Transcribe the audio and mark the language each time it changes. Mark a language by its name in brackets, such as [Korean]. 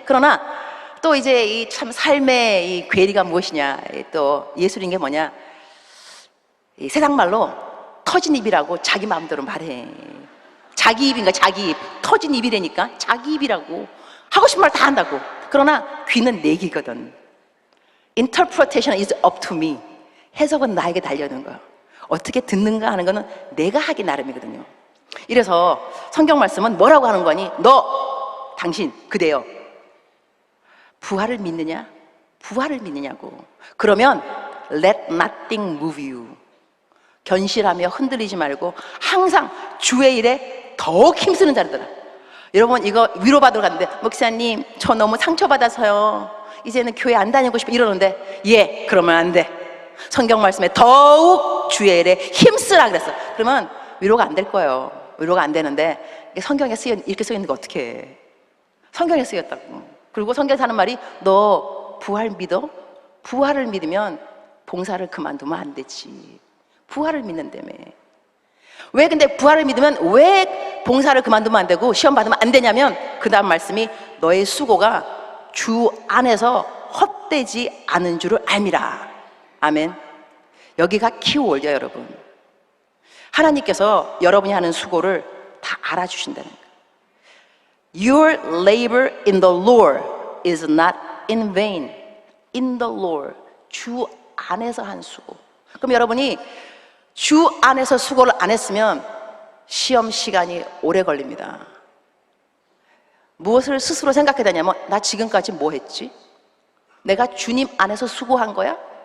[Korean] 그러나 또 이제 이 참 삶의 이 괴리가 무엇이냐, 또 예술인 게 뭐냐, 이 세상 말로 터진 입이라고 자기 마음대로 말해. 자기 입인가, 자기 입. 터진 입이라니까 자기 입이라고. 하고 싶은 말 다 한다고. 그러나 귀는 내 귀거든. [English] Interpretation is up to me. [Korean] 해석은 나에게 달려있는 거야. 어떻게 듣는가 하는 거는 내가 하기 나름이거든요. 이래서 성경 말씀은 뭐라고 하는 거니? 당신, 그대여, 부활을 믿느냐? 부활을 믿느냐고. 그러면 [English] let nothing move you. [Korean] 견실하며 흔들리지 말고 항상 주의 일에 더욱 힘쓰는 자들아. 여러분 이거 위로받으러 갔는데, 목사님 저 너무 상처받아서요, 이제는 교회 안 다니고 싶어 이러는데, 그러면 안 돼. 성경 말씀에 더욱 주의 일에 힘쓰라 그랬어. 그러면 위로가 안 될 거예요. 위로가 안 되는데, 성경에 이렇게 써 있는 거 어떻게 해. 성경에 쓰였다고. 그리고 성경에서 하는 말이, 너 부활 믿어? 부활을 믿으면 봉사를 그만두면 안 되지. 부활을 믿는다며. 왜 근데 부활을 믿으면 왜 봉사를 그만두면 안 되고 시험 받으면 안 되냐면, 그 다음 말씀이 너의 수고가 주 안에서 헛되지 않은 줄을 알미라. 아멘. 여기가 키워드야 여러분. 하나님께서 여러분이 하는 수고를 다 알아주신다는 거예요. [English] Your labor in the Lord is not in vain. In the Lord. [Korean] 주 안에서 한 수고. 그럼 여러분이 주 안에서 수고를 안 했으면 시험 시간이 오래 걸립니다. 무엇을 스스로 생각해야 되냐면, 나 지금까지 뭐 했지? 내가 주님 안에서 수고한 거야?